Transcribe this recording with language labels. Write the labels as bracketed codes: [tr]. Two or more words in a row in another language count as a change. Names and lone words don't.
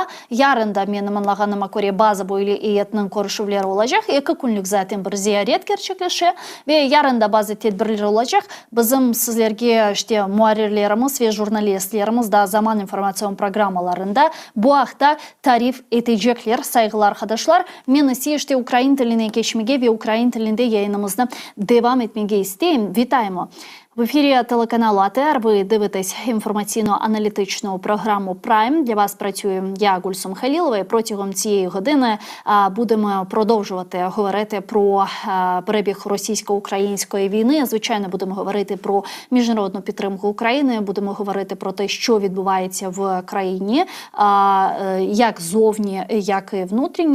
[crh] Yarın da benim anlaganyma göre bazı böyle heyetinin görüşmeleri olacak. 2 günlük zaten bir ziyaret gerçekleşiyor ve yarın da bazı tedbirler olacak. Bizim sizlerge işte muharirlerimiz ve jurnalistlerimiz da Zaman informasyon programmalarında bu hafta tarif edecekler. Saygılar arkadaşlar. Ben ise işte Ukrayn tiline geçmege ve Ukrayn tilinde yayınımızda devam etmege isteyim. [uk] Вітаємо! В ефірі телеканалу АТР ви дивитесь інформаційно-аналітичну програму «Прайм». Для вас працює я, Гульсум Халілова, і протягом цієї години будемо продовжувати говорити про перебіг російсько-української війни. Звичайно, будемо говорити про міжнародну підтримку України, будемо говорити про те, що відбувається в країні, як зовні, як і внутрішні.